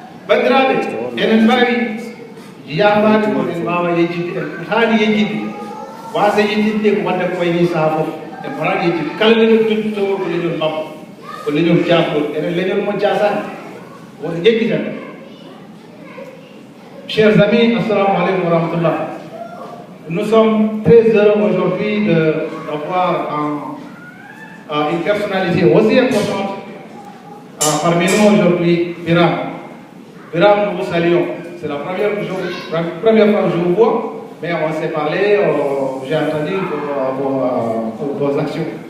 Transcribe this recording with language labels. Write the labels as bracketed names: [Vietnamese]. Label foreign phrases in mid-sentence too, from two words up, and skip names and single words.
[Fula] bandiraɓe enen mbawi yamade koen mbawa yejjidde en haani yejjidde wasa yejjidde ko wadde ko wayni saha fof en potani yejjidde kala leñol tuddutowo ko leñol makko ko leñol jasgol enen leñol mo jasani woto jejjitan. [French] Chers amis, [Arabic] assalamu alaikum wa rahmatullah. [French] Nous sommes très heureux aujourd'hui d'avoir une personnalité aussi importante parmi nous aujourd'hui, Biram. Biram, nous vous saluons. C'est la première fois que je vous vois, mais on s'est parlé, j'ai entendu vos actions.